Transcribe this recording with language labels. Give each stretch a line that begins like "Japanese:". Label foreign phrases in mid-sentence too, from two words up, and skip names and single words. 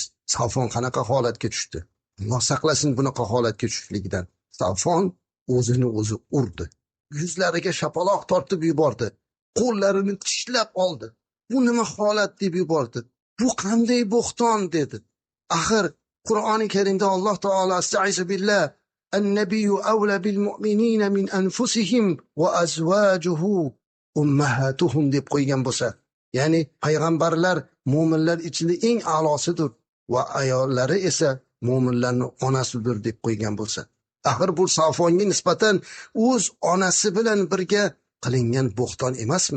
Uzbek: Safon qanaqa holatga tushdi? Alloh saqlasin bunaqa holatga tushishlikdan. Safon o'zini o'zi urdi. Yuzlariga shapaloq tortib yubordi. Qo'llarini tishlab oldi. Bu nima holat deb yubordi. Bu qanday bo'xton dedi. Axir Qur'oni Karimda Alloh taolo
Arabic: أستعيذ بالله النبي أولى بالمؤمنين من أنفسهم وأزواجه أمهاتهم
Uzbek: deb qo'ygan bo'lsa, ya'ni payg'ambarlar mu'minlar ichida eng a'losidir va ayollari esa mu'minlarning onasidir deb qo'ygan bo'lsa, axir bu Safonga nisbatan o'z onasi bilan birga qilingan bo'xton emasmi?